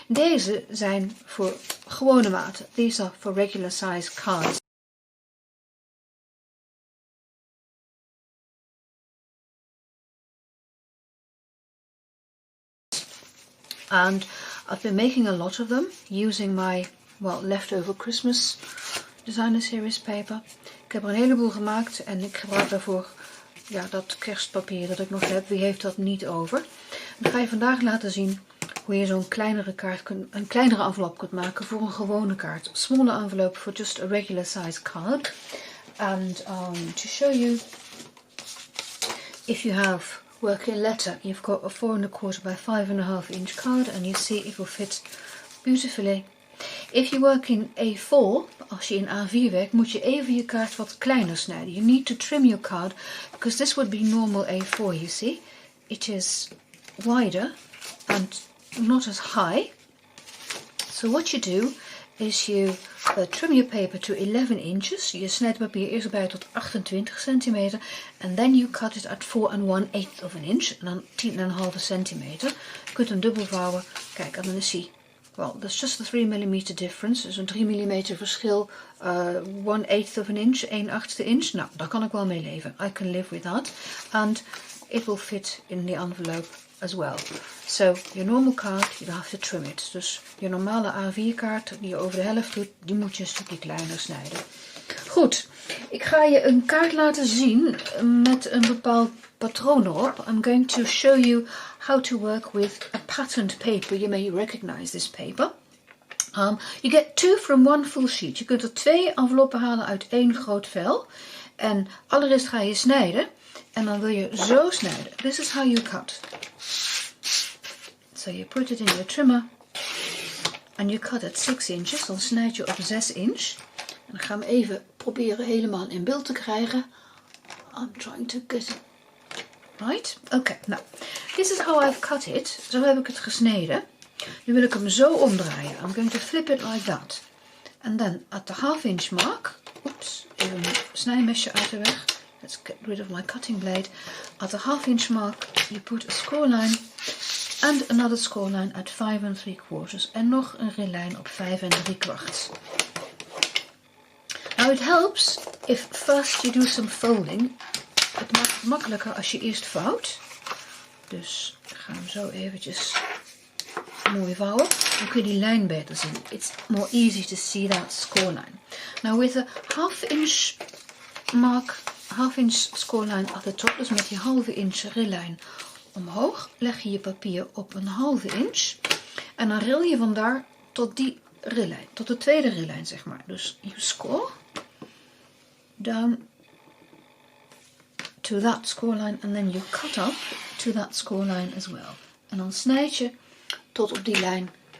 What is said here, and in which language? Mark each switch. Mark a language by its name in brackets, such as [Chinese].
[Dutch] Deze zijn voor gewone maten. [English] These are for regular size cards. And I've been making a lot of them using my, leftover Christmas designer series paper. [Dutch] Ik heb er een heleboel gemaakt en ik gebruik daarvoor dat kerstpapier dat ik nog heb. Wie heeft dat niet over? Ik ga je vandaag laten zien hoe je zo'n kleinere envelop kunt maken voor een gewone kaart. [English] Smaller envelope for just a regular size card. And to show you, if you have working letter, you've got a 4 1/4 by 5 1/2 inch card and you see it will fit beautifully. If you work in A4, [Dutch] als je in A4 werkt, moet je even je kaart wat kleiner snijden. [English] You need to trim your card because this would be normal A4, you see. It is wider and not as high. So what you do is you trim your paper to 11 inches. [Dutch] Je snijdt het papier eerst bij tot 28 centimeter. [English] And then you cut it at 4 1/8 of an inch. [Dutch] En dan 10,5 centimeter. Je kunt hem dubbel vouwen. Kijk, en dan is hij... [English] Well, there's just a 3 mm difference. [Dutch] Dus een 3 mm verschil. [English] 1/8 of an inch, 1/8 inch. [Dutch] Nou, daar kan ik wel mee leven. [English] I can live with that. And it will fit in the envelope as well. So, your normal card, you have to trim it. [Dutch] Dus je normale A4 kaart die je over de helft doet, die moet je een stukje kleiner snijden. Goed, ik ga je een kaart laten zien met een bepaald patroon erop. [English] I'm going to show you how to work with a patterned paper. You may recognize this paper. You get 2 from 1 full sheet. [Dutch] Je kunt er 2 enveloppen halen uit 1 groot vel. En allereerst ga je snijden. En dan wil je zo snijden. [English] This is how you cut. So you put it in your trimmer. And you cut at 6 inches. [Dutch] Dan snijd je op 6 inch. En dan gaan we even proberen helemaal in beeld te krijgen. [English] I'm trying to get it. Right? Oké, nou. This is how I've cut it. [Dutch] Zo heb ik het gesneden. Nu wil ik hem zo omdraaien. [English] I'm going to flip it like that. And then at the ½ inch mark. [Dutch] Oops, even een snijmesje uit de weg. [English] Let's get rid of my cutting blade. At the ½ inch mark, you put a score line and another score line at 5 3/4. [Dutch] En nog een rilijn op 5 3/4. [English] Now it helps if first you do some folding. [Dutch] Het maakt het makkelijker als je eerst vouwt. Dus ik ga hem zo eventjes mooi vouwen. Dan kun je die lijn beter zien. [English] It's more easy to see that score line. Now with a ½ inch mark, ½ inch score line at the top, [Dutch] dus met die ½ inch rilijn omhoog, leg je je papier op een ½ inch. En dan ril je vandaar tot die rilijn, tot de tweede rilijn zeg maar. [English] Dus you score down to that score line and then you cut up to that score line as well. [Dutch] En dan snijd je tot op die lijn.